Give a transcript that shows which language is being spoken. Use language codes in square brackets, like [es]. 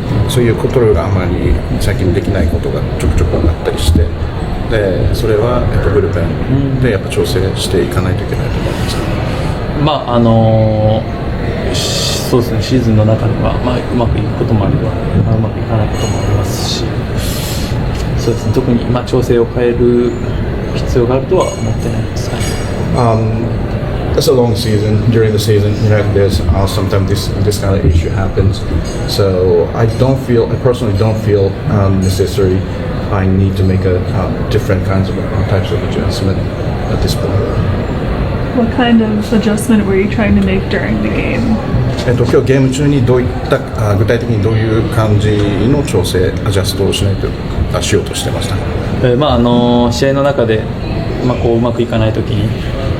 [ja] そういうコントロールがあまり最近できないことがちょくちょくあったりして、でそれはブルペンでやっぱ調整していかないといけないと思います。そうですね。シーズンの中では、うまくいくこともあれば、うまくいかないこともありますし、そうですね。特に調整を変える必要があるとは思ってないです。 [en] It's a long season. During the season, there's sometimes this kind of issue happens. So I personally don't feel necessary. I need to make a different kinds of types of adjustment at this point. What kind of adjustment were you trying to make during the game? [ja] 今日ゲーム中にどういった具体的にどういう感じの調整アジャストをしようとしてましたか。試合の中でうまくいかないときに。